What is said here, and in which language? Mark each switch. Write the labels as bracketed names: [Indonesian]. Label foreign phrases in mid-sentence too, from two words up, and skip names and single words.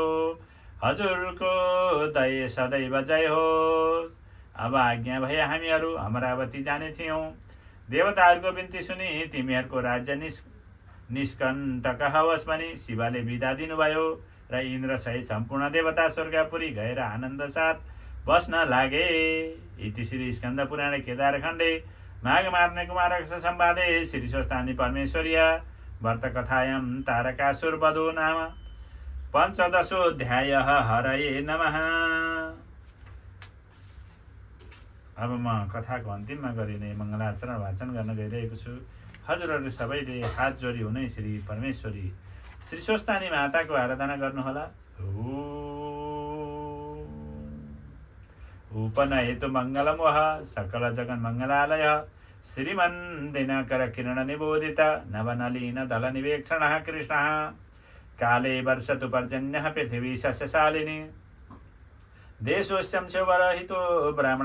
[Nepali] हजुरको दया सदैव जय होस्। अब आज्ञा भए हामीहरू अमरावती जाने थियौँ। देवताहरूको बिन्ती सुनि तिमीहरूको राज्य निष्कण्टक होस् भनी शिवले बिदा दिनुभयो र इन्द्र सहित सम्पूर्ण देवता स्वर्गपुरी गएर आनन्द साथ बस्न लागे। [Sanskrit] इति श्री स्कन्द पुराणे केदारखण्डे माघ मार्ने कुमार संवादे श्री स्वस्तानी परमेश्वर्य व्रत कथायां तारकासुर वधो नाम 15 हरये नमः। [Nepali] अब म कथाको अन्तिममा गरिने मङ्गलाचरण वाचन गर्न गइरहेको छु। हजुरहरू सबैले हात जोडी हुनै श्री परमेश्वरी श्री स्वस्तानी माताको आराधना गर्नुहोला। [Sanskrit] उपनयतु मङ्गलमोह सकल जगन मङ्गलालय श्रीमन् दिनकर किरण निबोधित नवनलीन दल निवेक्षणः कृष्णः काले वर्षतु पर्जन्यः पृथिवी सस्यशालिनी देशोऽस्यं शिवरहितो ब्राह्मणः